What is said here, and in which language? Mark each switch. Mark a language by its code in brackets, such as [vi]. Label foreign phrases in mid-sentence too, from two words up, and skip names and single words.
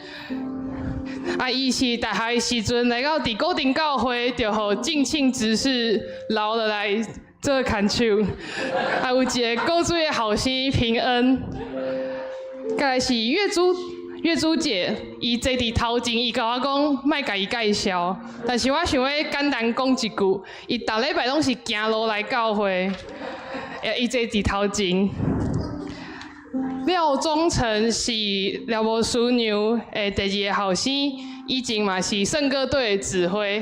[nan] 啊，伊是大学的时阵来到伫高顶教会，就互敬庆执事留落来做看手。啊，有一个古水的后生平恩，再来是月珠姐，伊坐伫头前，伊甲我讲莫甲伊介绍，但是我想要简单讲一句，伊逐礼拜拢是行路来教会，伊坐伫头前。廖忠诚是廖无师娘的第二个后生，以前嘛是圣歌队的指挥。